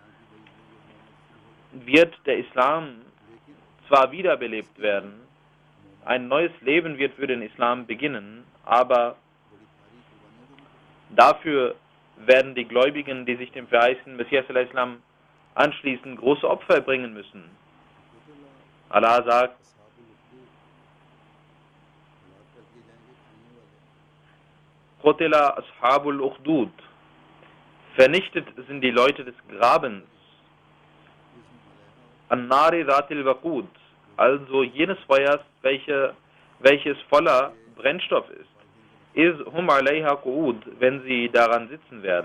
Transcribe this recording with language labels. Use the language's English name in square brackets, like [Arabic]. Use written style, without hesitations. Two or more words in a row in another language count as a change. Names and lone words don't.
[German] wird der Islam zwar wiederbelebt werden, ein neues Leben wird für den Islam beginnen, aber dafür werden die Gläubigen, die sich dem verheißenen Messias a.s. anschließen, große Opfer bringen müssen. Allah sagt, [Arabic] قتل أصحاب الأخدود, [German] vernichtet sind die Leute des Grabens, [Arabic] النار ذات الوقود, [German] also jenes Feuers, welches voller Brennstoff ist, [Arabic] إذ هم عليها قعود, [German] wenn sie daran sitzen werden.